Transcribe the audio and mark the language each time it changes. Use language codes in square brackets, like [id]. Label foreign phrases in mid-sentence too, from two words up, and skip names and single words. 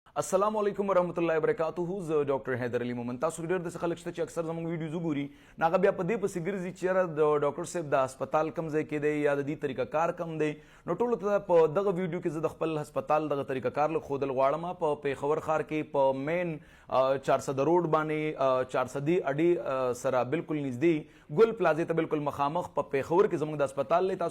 [ar] السلام علیکم ورحمة الله وبركاته [ps] زه ډاکټر حیدر علي مومن तاسو ډیر د خلک شته چې اکثر زموږ ویډیوز وګوري ناغه بیا په دې پسې ګرځي چې د ډاکټر صاحب د هسپتال کم ځای کې دی یا د دې طریقه کار کم دی نو ټول ته په دغه ویډیو کې زه د خپل هسپتال دغه طریقه کار له خودل غواړم په پیښور ښار کې په مین 400 روډ باندې 400 اډي سره بالکل نږدې ګل پلازا ته بالکل مخامخ په پیښور کې زموږ د هسپتال له تاسو